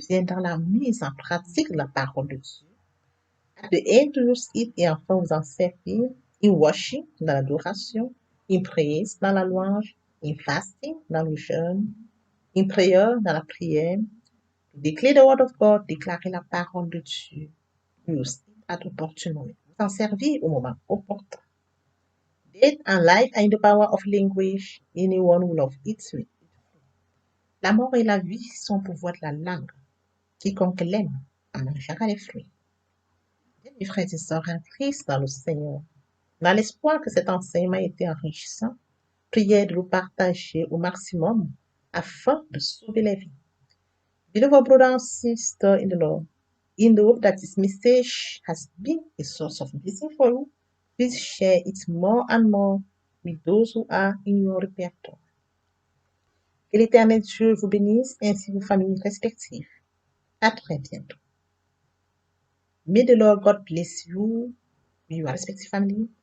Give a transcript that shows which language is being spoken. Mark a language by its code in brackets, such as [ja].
[fr] Viendra la mise en pratique de la parole de Dieu. [en] At the end, to use it [fr] et enfin vous en servir [en] in worship, [fr] dans l'adoration, [en] in praise, [fr] dans la louange, [en] in fasting, [fr] dans le jeûne, [en] in prayer, [fr] dans la prière. [en] Declare the word of God, [fr] déclarer la parole de Dieu. [en] Use it at opportune moment. [fr] Vous en servir au moment opportun. [en] Death and life are in the power of language. Anyone who loves it will. [fr] La mort et la vie sont au pouvoir de la langue. Quiconque l'aime en mangera les fruits. Mes frères et sœurs en Christ dans le Seigneur, dans l'espoir que cet enseignement était enrichissant, priez de le partager au maximum afin de sauver les vies. [en] Beloved brother and sister in the Lord, in the hope that this message has been a source of blessing for you, please share it more and more with those who are in your repertoire. [fr] Que l'Éternel Dieu vous bénisse ainsi vos familles respectives. À très bientôt. [en] May the Lord God bless you, your respective family.